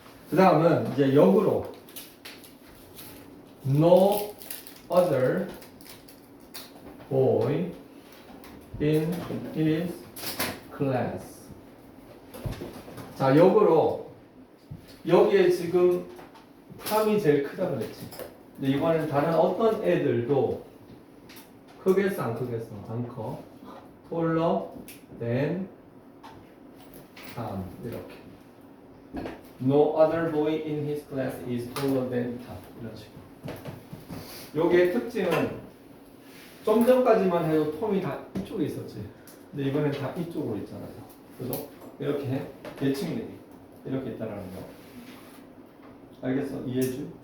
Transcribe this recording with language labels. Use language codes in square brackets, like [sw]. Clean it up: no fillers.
[ko] 그다음은 이제 역으로 [en] no other boy in his class. [ko] 자, 역으로 여기에 지금 탐이 제일 크다 그랬지. 근데 이번엔 다른 어떤 애들도 크겠어 안 크겠어? 안 커. [en] taller than Tom [ko] 이렇게. [en] No other boy in his class is taller than Tom [ko] 이런 식으로. 요게 특징은 좀 전까지만 해도 톰이 다 이쪽에 있었지. 근데 이번엔 다 이쪽으로 있잖아요. 그죠? 이렇게 대칭이 이렇게 있다라는 거. 알겠어? 이해해줘?